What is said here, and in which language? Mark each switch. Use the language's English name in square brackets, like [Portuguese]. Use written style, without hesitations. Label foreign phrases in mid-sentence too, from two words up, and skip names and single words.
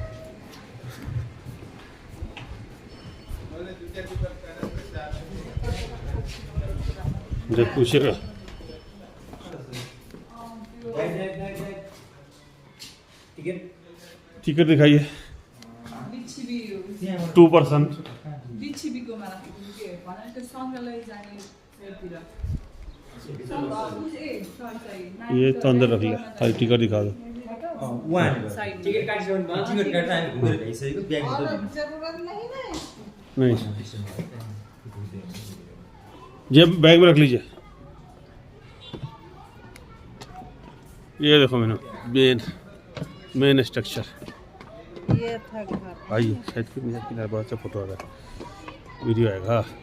[Hindi] जब पूछेगा टिकट दिखाइए। 2%। ये तो अंदर रख लिया, खाली टिकट दिखा दो। [Nepali] टिकट काटिसक्यो भने टिकट काटेर हामी घुमेर भइसकेको ब्यागमा [Hindi] नहीं, ये बैग में रख लीजिए। ये देखो मैंने [English] main structure, [Hindi] ये था घर। आइए शायद किनारे बहुत अच्छा फोटो आ रहा है, वीडियो आएगा।